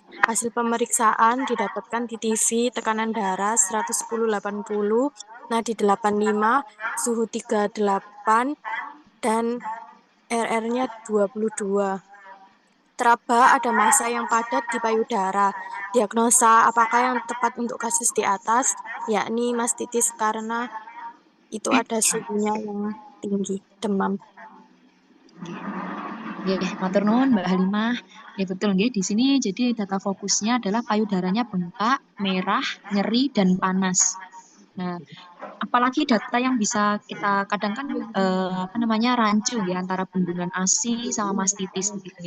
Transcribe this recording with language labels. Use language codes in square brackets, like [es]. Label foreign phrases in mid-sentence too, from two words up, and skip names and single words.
[id] Hasil pemeriksaan didapatkan di TV, tekanan darah 110/80, nadi 85, suhu 38, dan RR-nya 22. Teraba ada massa yang padat di payudara. Diagnosa apakah yang tepat untuk kasus di atas, yakni mastitis karena itu ada suhunya yang tinggi, demam. [jv] Nggih, matur nuwun Mbak Halimah. [id] Ya betul nggih, di sini jadi data fokusnya adalah payudaranya bengkak, merah, nyeri, dan panas. Nah, apalagi data yang bisa kita kadang kan rancu ya antara bendungan ASI sama mastitis begitu ya.